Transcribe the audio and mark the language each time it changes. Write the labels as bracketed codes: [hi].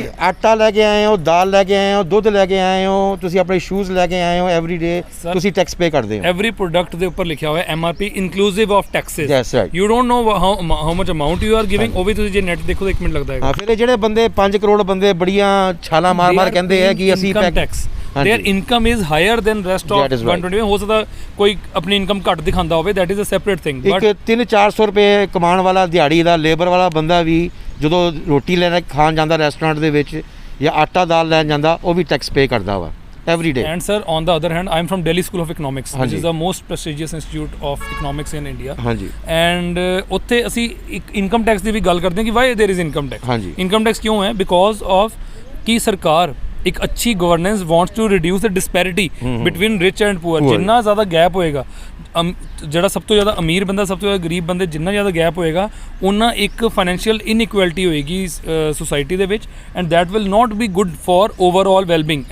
[pa] ਤੁਸੀਂ ਆਟਾ ਲੈ ਕੇ ਆਏ ਹੋ, ਦਾਲ ਲੈ ਕੇ ਆਏ ਹੋ, ਦੁੱਧ ਲੈ ਕੇ ਆਏ ਹੋ, ਤੁਸੀਂ ਆਪਣੇ ਸ਼ੂਜ਼ ਲੈ ਕੇ ਆਏ ਹੋ, [en] every day [pa] ਤੁਸੀਂ ਟੈਕਸ ਪੇ ਕਰਦੇ ਹੋ। ਐਵਰੀ ਪ੍ਰੋਡਕਟ ਦੇ ਉੱਪਰ ਲਿਖਿਆ ਹੋਇਆ MRP [en] Inclusive of taxes. Yes right. You don't know how much amount you are giving. [pa] ਉਹ ਵੀ ਤੁਸੀਂ ਜੇ ਨੈਟ ਦੇਖੋ ਤਾਂ 1 ਮਿੰਟ ਲੱਗਦਾ ਹੈਗਾ। ਫਿਰ ਇਹ ਜਿਹੜੇ ਬੰਦੇ 5 ਕਰੋੜ ਬੰਦੇ ਬੜੀਆਂ ਛਾਲਾਂ ਮਾਰ ਕਹਿੰਦੇ ਆ ਕਿ ਅਸੀਂ [en] Tax, their income is higher than rest of 120। [pa] ਹੋ ਸਕਦਾ ਕੋਈ ਆਪਣੀ ਇਨਕਮ ਘੱਟ ਦਿਖਾਉਂਦਾ ਹੋਵੇ, [en] that is a separate thing। [pa] ਇੱਕ 300-400 ਰੁਪਏ ਕਮਾਉਣ ਵਾਲਾ, ਦਿਹਾੜੀ ਦਾ ਲੇਬਰ ਵਾਲਾ ਬੰਦਾ ਵੀ ਜਦੋਂ ਰੋਟੀ ਲੈਣ ਖਾਣ ਜਾਂਦਾ ਰੈਸਟੋਰੈਂਟ ਦੇ ਵਿੱਚ ਜਾਂ ਆਟਾ ਦਾਲ ਲੈਣ ਜਾਂਦਾ, ਉਹ ਵੀ ਟੈਕਸ ਪੇ ਕਰਦਾ ਵਾ [en] every day। And sir, on the other hand, I am from Delhi School of Economics, which is the most prestigious institute of economics in India। [pa] ਹਾਂਜੀ। And ਉੱਥੇ ਅਸੀਂ ਇੱਕ ਇਨਕਮ ਟੈਕਸ ਦੀ ਵੀ ਗੱਲ ਕਰਦੇ ਹਾਂ ਕਿ [en] why there is income tax। [pa] ਹਾਂਜੀ। Income tax ਕਿਉਂ ਹੈ? [en] because of [pa] ਕਿ ਸਰਕਾਰ ਇੱਕ ਅੱਛੀ [en] Governance wants to reduce the disparity between rich and poor. [pa] ਜਿੰਨਾ ਜ਼ਿਆਦਾ ਗੈਪ ਹੋਏਗਾ, ਜਿਹੜਾ ਸਭ ਤੋਂ ਜ਼ਿਆਦਾ ਅਮੀਰ ਬੰਦਾ, ਸਭ ਤੋਂ ਜ਼ਿਆਦਾ ਗਰੀਬ ਬੰਦੇ, ਜਿੰਨਾ ਜ਼ਿਆਦਾ ਗੈਪ ਹੋਏਗਾ, ਉਹਨਾਂ ਇੱਕ ਫਾਈਨੈਂਸ਼ੀਅਲ ਇਨਇਕੁਐਲਿਟੀ ਹੋਏਗੀ ਸੋਸਾਇਟੀ ਦੇ ਵਿੱਚ, [en] And that will not be good for overall wellbeing.